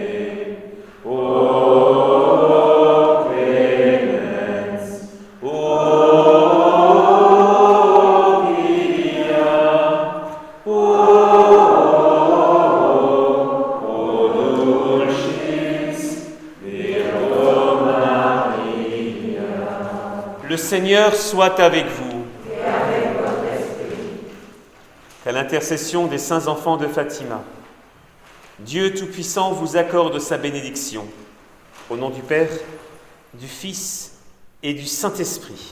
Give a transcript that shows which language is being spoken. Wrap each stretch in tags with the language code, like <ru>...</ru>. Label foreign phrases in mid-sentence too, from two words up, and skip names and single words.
<la>O clemens, o via, o dulcis Virgo Maria.</la> <fr>Le Seigneur soit avec vous. Qu'à l'intercession des saints enfants de Fatima, Dieu Tout-Puissant vous accorde sa bénédiction. Au nom du Père, du Fils et du Saint-Esprit.</fr>